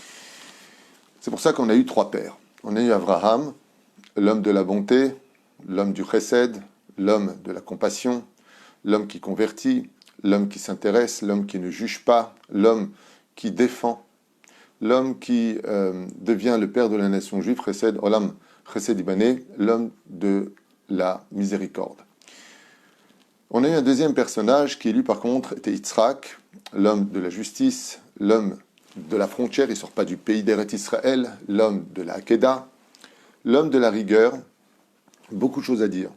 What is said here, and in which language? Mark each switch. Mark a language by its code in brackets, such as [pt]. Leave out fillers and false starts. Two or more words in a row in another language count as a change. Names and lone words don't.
[fr] C'est pour ça qu'on a eu trois pères. On a eu Abraham, l'homme de la bonté, l'homme du chesed, l'homme de la compassion, l'homme qui convertit, l'homme qui s'intéresse, l'homme qui ne juge pas, l'homme qui défend, l'homme qui devient le père de la nation juive, [he] חסד, עולם, חסד יבנה, [fr] l'homme de la miséricorde. On a eu un deuxième personnage qui, lui, par contre, était Yitzhak, l'homme de la justice, l'homme de la frontière, il ne sort pas du pays d'Eretz Israël, l'homme de la Hakeda, l'homme de la rigueur, beaucoup de choses à dire.